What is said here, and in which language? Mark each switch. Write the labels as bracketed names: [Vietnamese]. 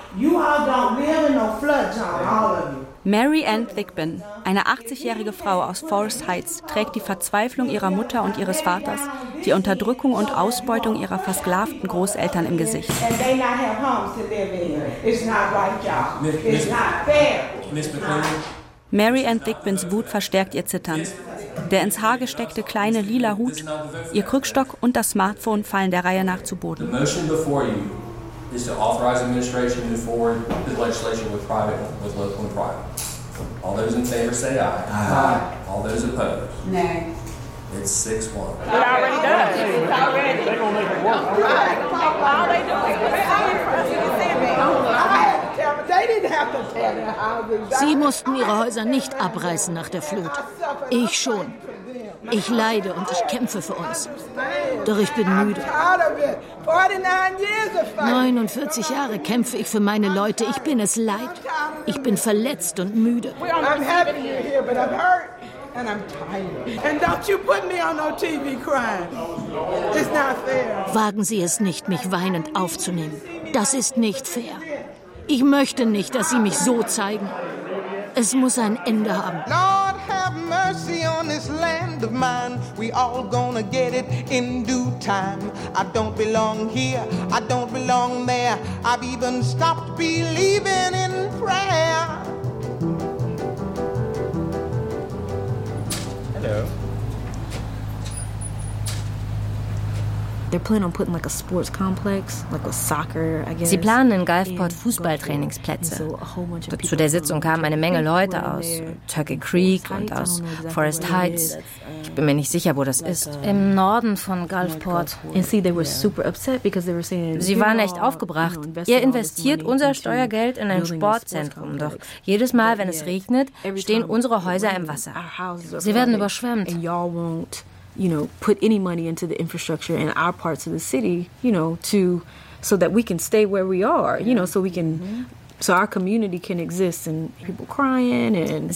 [English] You all don't live in no flood zone, all of you. [German] Mary Ann Thigpen, eine 80-jährige Frau aus Forest Heights, trägt die Verzweiflung ihrer Mutter und ihres Vaters, die Unterdrückung und Ausbeutung ihrer versklavten Großeltern im Gesicht. [English] And they not have homes to live in. It's not right, y'all. It's not fair. [German] Mary Ann Thigpens Wut verstärkt ihr Zittern. Der ins Haar gesteckte kleine lila Hut, ihr Krückstock und das Smartphone fallen der Reihe nach zu Boden. [English] The motion before you is to authorize administration to move forward with legislation with private, with local and private. All those in favor say aye. Aye. All those opposed? Nay. It's 6-1. It already does. It's already. They're going to make it work. Right. All they do is put it on the [German] Sie mussten ihre Häuser nicht abreißen nach der Flut. Ich schon. Ich leide und ich kämpfe für uns. Doch ich bin müde. 49 Jahre kämpfe ich für meine Leute. Ich bin es leid. Ich bin verletzt und müde. [English] And I'm tired. And don't you put me on no TV crying. It's not fair. [German] Wagen Sie es nicht, mich weinend aufzunehmen. Das ist nicht fair. Ich möchte nicht, dass Sie mich so zeigen. Es muss ein Ende haben. [English] Lord have mercy on this land of mine. We all gonna get it in due time. I don't belong here, I don't belong there. I've even stopped believing in prayer. They're planning on putting like a sports complex, like with soccer, I guess. [German] Sie planen in Gulfport Fußballtrainingsplätze. Zu der Sitzung kamen eine Menge Leute aus Turkey Creek und aus Forest Heights. Ich bin mir nicht sicher, wo das ist. Im Norden von Gulfport. [English] And see, they were super upset because they were saying. [German] Sie waren echt aufgebracht. Ihr investiert unser Steuergeld in ein Sportzentrum, doch jedes Mal, wenn es regnet, stehen unsere Häuser im Wasser. Sie werden überschwemmt. [English] You know, put any money into the infrastructure in our parts of the city, you know, to so that we can stay where we are, you know, so we can so our community can exist and people crying and